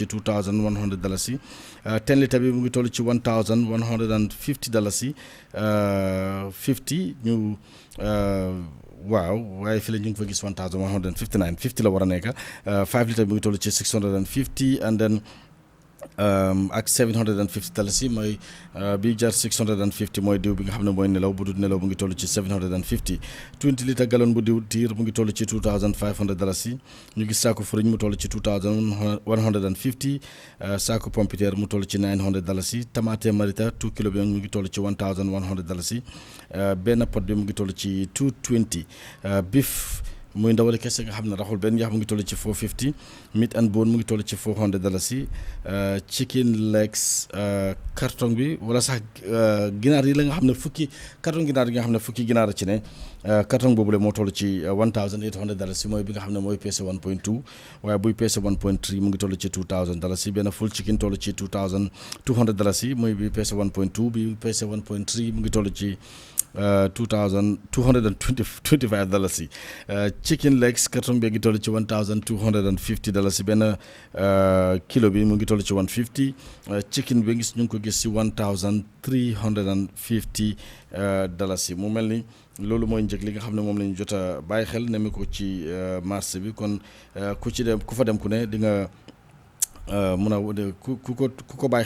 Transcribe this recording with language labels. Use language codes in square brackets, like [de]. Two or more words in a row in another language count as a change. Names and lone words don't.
[wo] $2,100 10 litre bi mu ngi toll ci $1,150 50 ñu waaw waaye fii la ñu ngi fa gis 1159 50 la war a nekk 5 litre bi mu ngi toll ci $650 [en] and then [wo] ak 750 dalasi mooy bi jar 650 mooy diw bi nga xam ne mooy nelaw bu dul nelaw mu ngi toll ci 750 20 litre gallon bu diw tiir mu ngi toll ci 2500 dalasi ñu gis saako furiñ mu toll ci 2150 saako pompiteer mu toll ci 900 dalasi tomate marita 2 kilo bi mu ngi toll ci 1100 dalasi benn pot bi mu ngi toll ci 220 beef muy ndawali kese nga xam ne raxul benn yax mu ngi toll ci 450 [en] meat and bone [wo] mu ngi toll ci 400 dalasi [en] chicken legs [wo] carton bi wala sax ginaar yi la nga xam ne carton ginaar yi nga xam ne fukki ginaar ci ne carton boobu la moo toll ci 1800 dalasi mooy bi nga xam ne mooy peese 1.2 waaye buy peese 1.3 mu ngi toll ci 2000 dalasi benn [en] full chicken [wo] toll ci 2200 dalasi mooy bi peese 1.2 bi peese 1.3 mu ngi toll ci 2225 dalasi [en] chicken legs [wo] carton bi ngi toll ci 1250 dalasi benn kilo bi mu ngi toll ci 150 chicken bi ñu ngi ko gis ci 1350 dalasi mu mel ni loolu mooy njëg li nga xam ne moom la ñu jot a bàyyi xel nemi ko ci marché bi kon ku fa dem ku ne di nga mun a ku ko bàyyi